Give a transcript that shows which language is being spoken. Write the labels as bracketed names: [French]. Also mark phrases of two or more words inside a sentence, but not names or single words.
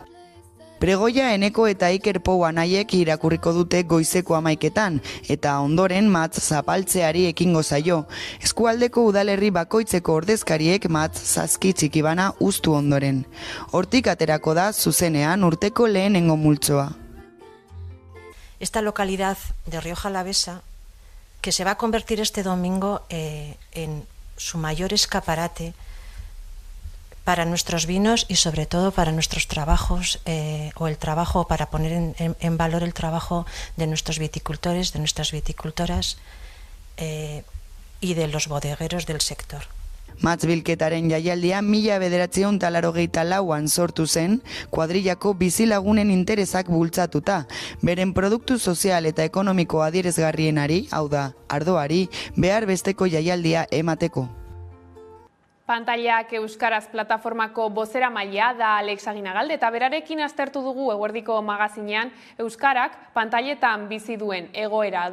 [Basque] Pregoia Eneko eta Iker Pou anaiek irakurriko dute goizeko 11:00 eta ondoren mahats zapaltzeari ekingo zaio. Eskualdeko udalerri bakoitzeko ordezkariek mahats zazki txikibana uztu ondoren. Hortik aterako da zuzenean urteko lehenengo multzoa. [Spanish] Esta localidad de Rioja Alavesa, que se va a convertir este domingo en su mayor escaparate para nuestros vinos y sobre todo para nuestros trabajos o el trabajo, para poner en valor el trabajo de nuestros viticultores, de nuestras viticultoras y de los bodegueros del sector. [Basque] Matzbilketaren jaialdia 1984an sortu zen, kuadrillako bizilagunen interesak bultzatuta, beren produktu sozial eta ekonomiko adierazgarrienari, hau da, ardoari, behar besteko jaialdia emateko. Pantailak Euskaraz plataformako bozeramailea da Alex Aginagalde eta berarekin aztertu dugu eguerdiko magazinean Euskarak pantailetan bizi duen egoera.